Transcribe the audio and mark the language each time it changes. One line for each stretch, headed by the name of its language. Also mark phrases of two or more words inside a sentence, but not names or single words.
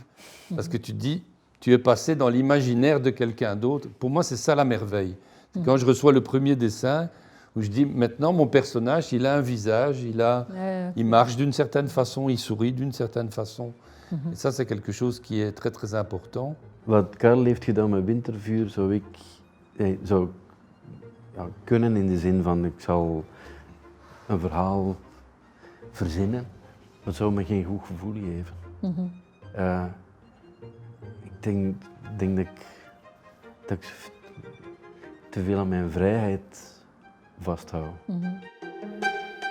French: Parce que tu te dis, tu es passé dans l'imaginaire de quelqu'un d'autre. Pour moi, c'est ça la merveille. C'est quand je reçois le premier dessin, où je dis, maintenant, mon personnage, il a un visage, il marche d'une certaine façon, il sourit d'une certaine façon. Et ça, c'est quelque chose qui est très, très important.
Dutch: Wat Karel heeft gedaan met Wintervuur zou kunnen in de zin van ik zal een verhaal verzinnen, maar het zou me geen goed gevoel geven. Ik denk dat ik te veel aan mijn vrijheid vasthoud.